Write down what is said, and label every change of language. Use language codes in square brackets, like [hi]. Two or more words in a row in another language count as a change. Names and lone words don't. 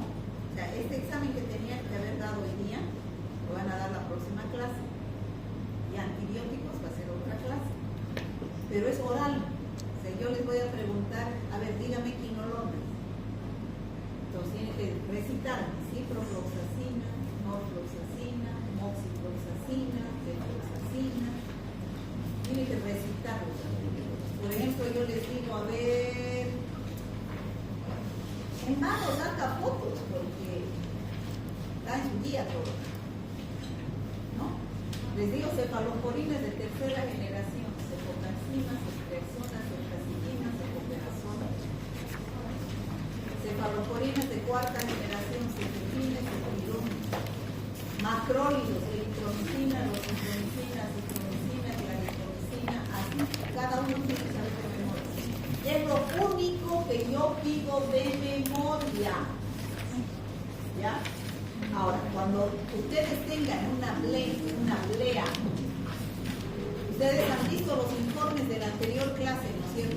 [es] O sea, este examen que tenían que haber dado hoy día, lo van a dar la próxima clase. Y antibióticos va a ser otra clase. Pero es oral. O sea, yo les voy a preguntar, a ver, dígame quinolones. Entonces tienen que recitar ciprofloxacina, norfloxacina, moxifloxacina, venlafaxina. Tienen que recitarlos. Por ejemplo, yo les digo, a ver, en mano saca fotos porque está en su día todo, ¿no? Les digo cefalosporinas de tercera generación, cefotaxinas, ceftriaxonas, ceftazidina, cefoperazona. Cefalosporinas de cuarta generación, ceftriaxona, ceftriaxona. Macrólidos, eritromicina, rosentromicina, citromicina, claritromicina, así, cada uno tiene que saber de memoria. Es lo único que yo pido de memoria. ¿Ya? Ahora, cuando ustedes tengan una blea, ustedes han visto los informes de la anterior clase, ¿no es cierto?